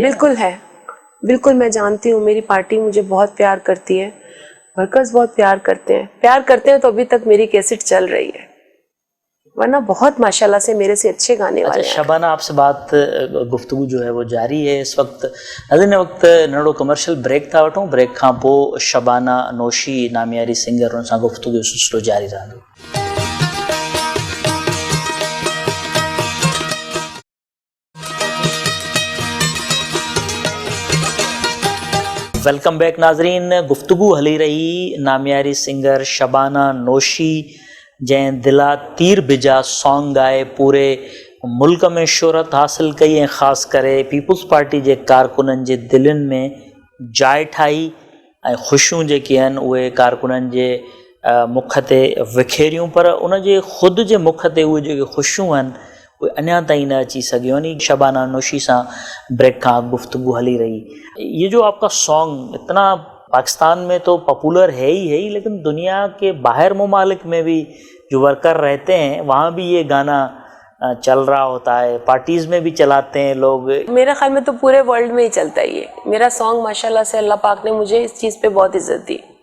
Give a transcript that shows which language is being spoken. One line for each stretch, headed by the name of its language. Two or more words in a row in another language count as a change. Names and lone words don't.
Urdu: بالکل ہے، بالکل میں جانتی ہوں میری پارٹی مجھے بہت پیار کرتی ہے، ورکرز بہت پیار کرتے ہیں تو ابھی تک میری کیسٹ چل رہی ہے. ورنہ بہت ماشاءاللہ سے میرے سے اچھے گانے अच्छा والے ہیں. شبانہ، آپ سے بات گفتگو جو ہے وہ جاری ہے اس وقت.
Sindhi: नाज़रीन वक्त नंढो कमर्शियल ब्रेक था वठूं, ब्रेक खां पोइ शबाना नौशी नामियारी सिंगर उन सां गुफ्तगू जो सिलसिलो जारी रहंदो।
English: welcome back
Sindhi: नाज़रीन, गुफ्तगू हली रही नामियारी सिंगर शबाना नौशी जंहिं दिला तीर बिजा सॉन्ग गाए पूरे मुल्क में शोहरत हासिल कई ऐं ख़ासि करे पीपुल्स पार्टी जे कारकुननि जे दिलनि में जाइ ठाही ऐं ख़ुशियूं जेके आहिनि उहे कारकुननि जे मुख ते विखेरियूं, पर उन जे ख़ुदि जे मुख ते उहे जेके ख़ुशियूं आहिनि उहे अञा ताईं न अची सघियूं आहिनि। शबाना नौशी सां ब्रेक खां गुफ्तगू हली रही।
Urdu: یہ جو آپ کا سانگ اتنا پاکستان میں تو پاپولر ہے ہی، لیکن دنیا کے باہر ممالک میں بھی جو ورکر رہتے ہیں وہاں بھی یہ گانا چل رہا ہوتا ہے، پارٹیز میں بھی چلاتے ہیں لوگ. میرا خیال میں تو پورے ورلڈ میں ہی چلتا ہے یہ میرا سانگ۔ ماشاءاللہ سے اللہ پاک نے مجھے اس چیز پہ بہت عزت دی.